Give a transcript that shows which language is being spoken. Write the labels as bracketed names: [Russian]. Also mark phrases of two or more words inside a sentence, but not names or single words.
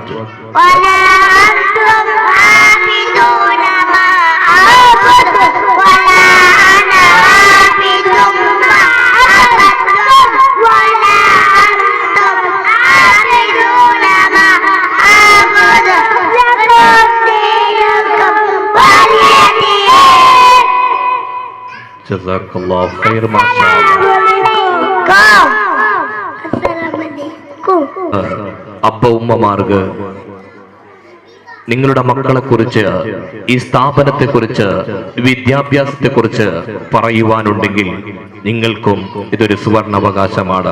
[Arabic] ولا أنتم عابدون ما أعبد ولا أنا عابد ما عبدتم ولا أنتم عابدون ما أعبد لكم دينكم جزاك الله خير. [Malayalam] മാഷാ അബ്ബ ഉമ്മമാർക്ക് നിങ്ങളുടെ മക്കളെ കുറിച്ച്, ഈ സ്ഥാപനത്തെ കുറിച്ച്, വിദ്യാഭ്യാസത്തെ കുറിച്ച് പറയുവാനുണ്ടെങ്കിൽ നിങ്ങൾക്കും ഇതൊരു സുവർണാവകാശമാണ്.